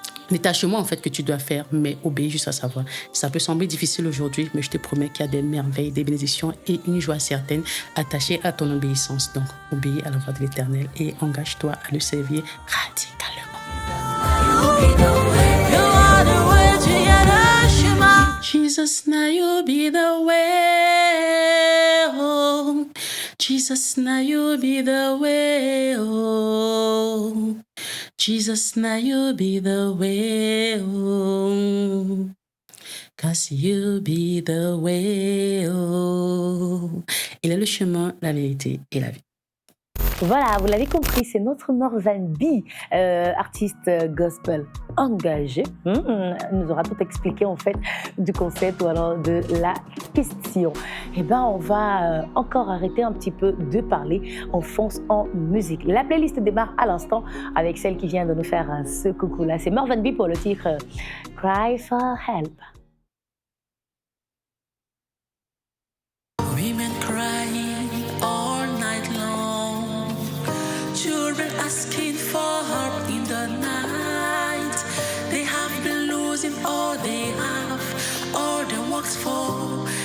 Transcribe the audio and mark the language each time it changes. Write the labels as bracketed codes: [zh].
[fr] les tâchements en fait que tu dois faire, mais obéir juste à sa voix. Ça peut sembler difficile aujourd'hui, mais je te promets qu'il y a des merveilles, des bénédictions et une joie certaine attachée à ton obéissance. Donc, obéis à la voix de l'Éternel et engage-toi à le servir radicalement. [en] Jesus, now you be the way, oh. Jesus, now you be the way, oh. Jesus, now you be the way, oh. 'Cause you be the way, oh. [fr] Il est le chemin, la vérité et la vie. Voilà, vous l'avez compris, c'est notre Morvan B, artiste gospel engagé. Nous aura tout expliqué en fait du concept ou alors de la question. Eh bien, on va encore arrêter un petit peu de parler. On fonce en musique. La playlist démarre à l'instant avec celle qui vient de nous faire ce coucou-là. C'est Morvan B pour le titre Cry for Help. [en] Women crying all night long. Children asking for help in the night. They have been losing all they have, all their works for.